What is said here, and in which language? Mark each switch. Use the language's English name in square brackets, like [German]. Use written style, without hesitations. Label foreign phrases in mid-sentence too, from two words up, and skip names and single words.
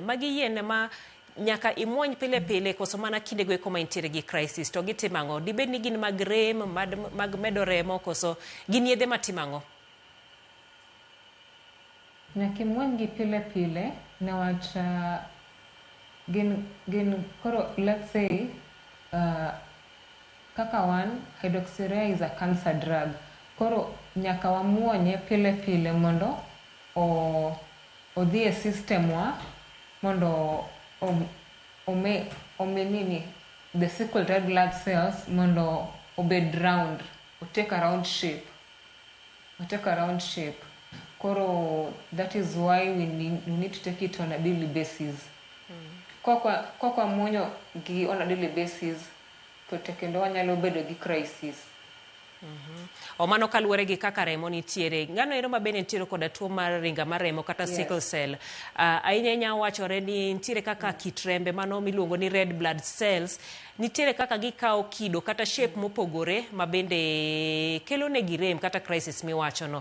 [Luo (Kenya and Tanzania)] Magi yien ma nyaka imuony pile pile koso mana kindego eko ma intiere gi crisis to gitimo ang'o? Dibed ni gin mag rem, mag medo remo koso gin yedhe matimo ang'o? Nyaka imuony gi pile pile niwach gin koro, [English] let's say [Luo (Kenya and Tanzania)] kaka wan, [English] hydroxyurea is a cancer drug. [Luo (Kenya and Tanzania)] Koro nyaka wamuonye pile pile mondo odhi e system wa mondo ome nini [English] the sickle red blood cells [Luo (Kenya and Tanzania)] mondo obed round, [English] take a round shape. Koro that is why we need to take it on a daily basis. [Luo (Kenya and Tanzania)] Kwa muonyo gi [English] on a daily basis [Luo (Kenya and Tanzania)] to kendo wanyalo bedo gi crisis. Mano kaluwore gi kaka remo nitiere. Ng'ano ero ma bende nitiere koda tuo mar ringa mar remo kata sickle cell. Ahinya wachore ni nitiere kaka kit rembe mano miluongo ni [English] red blood cells. [Luo (Kenya and Tanzania)] Nitiere kaka gikawo kido kata shape mopogore ma bende kelo negi rem kata crisis miwachono.